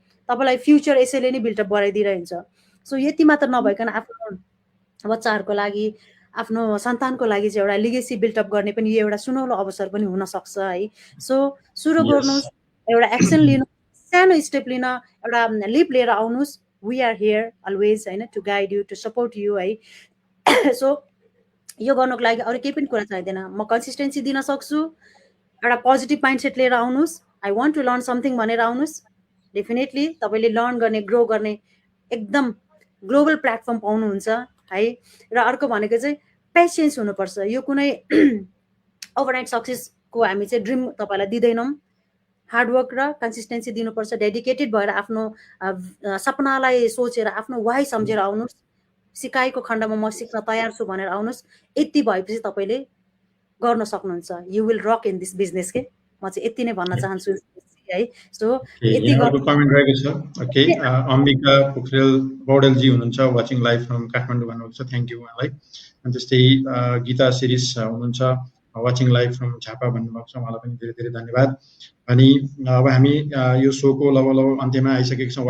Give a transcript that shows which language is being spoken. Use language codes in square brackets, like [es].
[ne] तपाईँलाई फ्युचर यसैले नै बिल्डअप गराइदिइरहन्छ। सो यति मात्र नभइकन आफ्नो बच्चाहरूको लागि, आफ्नो सन्तानको लागि चाहिँ एउटा लिगेसी बिल्डअप गर्ने पनि यो एउटा सुनौलो अवसर पनि हुनसक्छ है। सो सुरु गर्नुहोस्, एउटा एक्सन लिनु, सानो स्टेप लिन, एउटा लिप लिएर आउनुहोस्। [en] We are here always होइन, to guide you, to support you है। [ne] सो यो गर्नको लागि अरू केही पनि कुरा चाहिँदैन। म कन्सिस्टेन्सी दिन सक्छु, एउटा पोजिटिभ माइन्डसेट लिएर आउनुहोस्, [en] I want to learn something [ne] भनेर आउनुहोस्। डेफिनेटली तपाईँले लर्न गर्ने, ग्रो गर्ने एकदम ग्लोबल प्लेटफर्म पाउनुहुन्छ है। र अर्को भनेको चाहिँ पेसेन्स हुनुपर्छ। यो कुनै ओभरनाइट सक्सेसको हामी चाहिँ ड्रिम तपाईँलाई दिँदैनौँ। हार्डवर्क र कन्सिस्टेन्सी दिनुपर्छ। डेडिकेटेड भएर आफ्नो सपनालाई सोचेर, आफ्नो वाइ सम्झेर आउनुहोस्। सिकाइको खण्डमा म सिक्न तयार छु भनेर आउनुहोस्। यति भएपछि तपाईँले गर्न सक्नुहुन्छ। [en] you will rock in this business [ne] के। म चाहिँ यति नै भन्न चाहन्छु है। सो यति यहाँको कमेन्ट रहेको छ। ओके, अम्बिका पोखरेल पौडेलजी हुनुहुन्छ, [en] watching live from Kathmandu [ne] भन्नुभएको छ, [en] thank you [ne] उहाँलाई। अनि त्यस्तै गीता सिरिस हुनुहुन्छ, [en] watching live from Jhapa [ne] भन्नुभएको छ, उहाँलाई पनि धेरै धेरै धन्यवाद। अनि अब हामी यो सोको लगभग अन्त्यमा आइसकेको छौँ।